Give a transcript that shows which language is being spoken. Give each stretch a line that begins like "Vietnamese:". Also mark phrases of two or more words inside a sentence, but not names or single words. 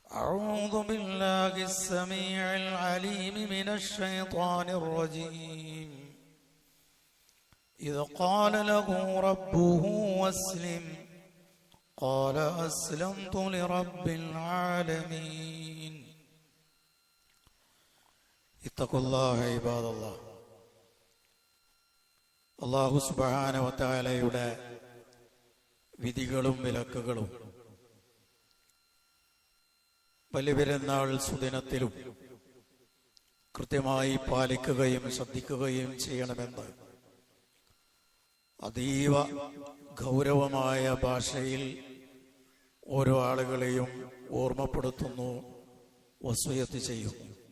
Arabic: أعوذ بالله السميع العليم من الشيطان الرجيم إذ قال له ربه أسلم قال أسلمت لرب العالمين اتقوا الله عباد الله.
Malayalam: അല്ലാഹു സുബ്ഹാനഹു വ തആലയുടെ വിധികളും വിലക്കുകളും ബലിപെരുന്നാൾ സുദിനത്തിലും കൃത്യമായി പാലിക്കുകയും ശ്രദ്ധിക്കുകയും ചെയ്യണമെന്ന് അതീവ ഗൗരവമായ ഭാഷയിൽ ഓരോ ആളുകളെയും ഓർമ്മപ്പെടുത്തുന്നു, വസിയത്ത് ചെയ്യുന്നു.